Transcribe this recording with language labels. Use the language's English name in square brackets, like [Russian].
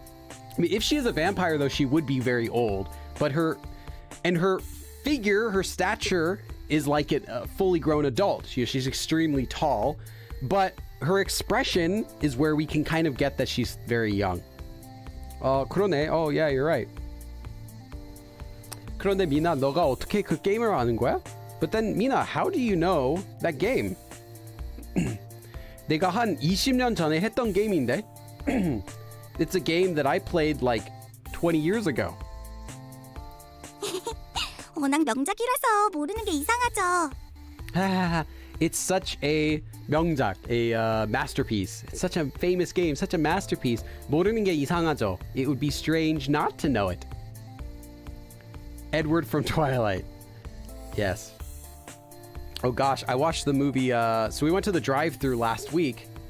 [English] I mean, if she is a vampire, though, she would be very old. But her figure, her stature is like a fully grown adult. She's extremely tall. But her expression is where we can kind of get that she's very young. [Korean] 그러네. [English] Oh, yeah, you're right. [Korean] 그런데 미나, 너가 어떻게 그 게임을 아는 거야? [English] But then, Mina, how do you know that game? [Korean] 내가 한 20년 전에 했던 게임인데. [English] It's a game that I played like 20 years ago. [Korean] 워낙 명작이라서 모르는 게 이상하죠. [English] It's such a 명작, a masterpiece. It's such a famous game, such a masterpiece. [Korean] 모르는 게 이상하죠. [English] It would be strange not to know it. Edward from Twilight. Yes. Oh gosh, I watched the movie, so we went to the drive-thru last week.